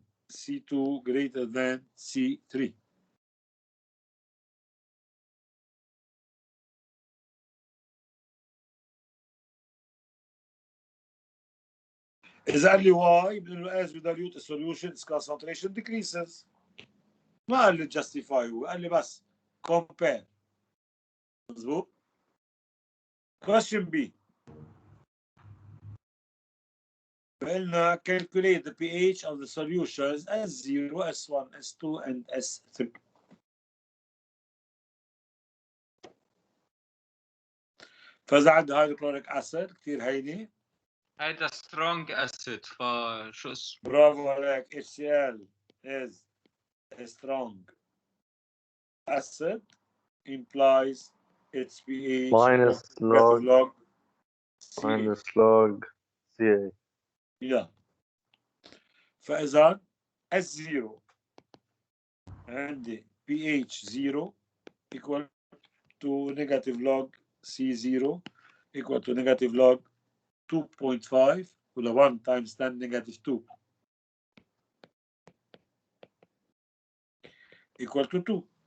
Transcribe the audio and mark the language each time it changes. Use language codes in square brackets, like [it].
[en] C2 greater than C3. [ar] إذا قال لي [en] why [ar] بنقول له [en] as we dilute a solution its concentration decreases. [ar] ما قال لي [en] justify، [ar] هو قال لي بس [en] compare. [ar] مظبوط. [en] Question B. قلنا calculate the pH of the solutions S0, S1, S2 and S3. [ar] فإذا عندي hydrochloric acid كثير هيني. هيدا [en] strong acid [ar] فشو اسمه؟ برافو عليك. [en] HCl is a strong acid implies its pH minus log CA. minus log CA. Yeah. فإذا S0 عندي pH 0 equal to negative log C0 equal to negative log 2.5 ولا 1 times 10 negative 2 equal to 2.